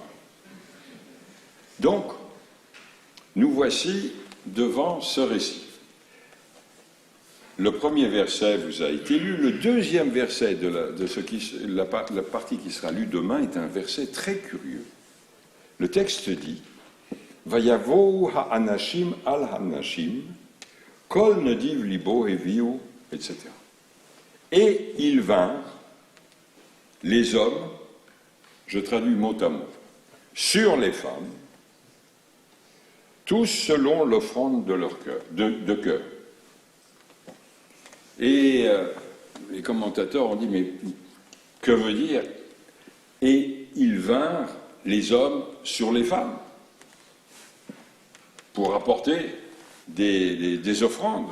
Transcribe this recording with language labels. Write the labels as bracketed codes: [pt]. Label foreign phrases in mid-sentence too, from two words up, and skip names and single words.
[fr] Donc, nous voici devant ce récit. Le premier verset vous a été lu. Le deuxième verset de la partie qui sera lue demain est un verset très curieux. Le texte dit « [he] ויבאו האנשים על הנשים, כל נדיב לבו הביאו, [fr] etc. » Et ils vinrent, les hommes, je traduis mot à mot, sur les femmes, tous selon l'offrande de leur cœur, de cœur. Et les commentateurs ont dit, mais que veut dire « Et ils vinrent, les hommes, sur les femmes » pour apporter des offrandes.